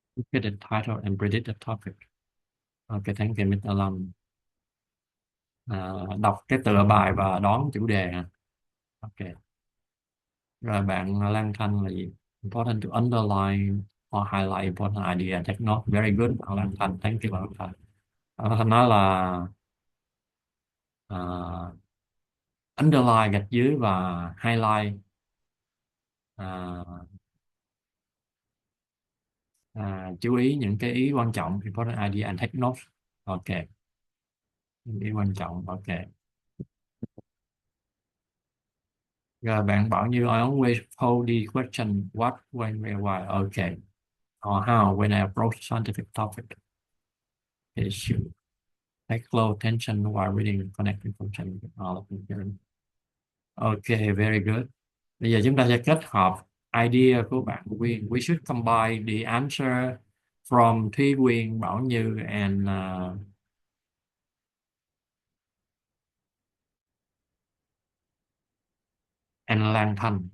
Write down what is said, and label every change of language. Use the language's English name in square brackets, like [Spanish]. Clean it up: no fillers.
[English] Get the title and predict the topic. Ok, thank you Mr. Long. [Vietnamese] Đọc cái tựa bài và đoán chủ đề hả? Ok. Rồi bạn Lan Thanh là gì? [English] Important to underline or highlight important idea. Take note. Very good. [Vietnamese] Bạn Lan Thanh, [English] thank you [Vietnamese] bạn Lan Thanh. Bạn Lan Thanh nói là underline gạch dưới và highlight à, chú ý những cái ý quan trọng, [English] important idea and take note. [Vietnamese] Ok, những ý quan trọng. Ok. [English] Rồi bạn bảo như I always pose the question what, when, where, why. Ok. Or how when I approach scientific topic. Issue. Take close attention while reading connecting function with all of them. Ok, very good. [Vietnamese] Bây giờ chúng ta sẽ kết hợp idea của bạn Quyên. [English] We should combine the answer from Thúy Quyên, Bảo Như and Lan Thanh.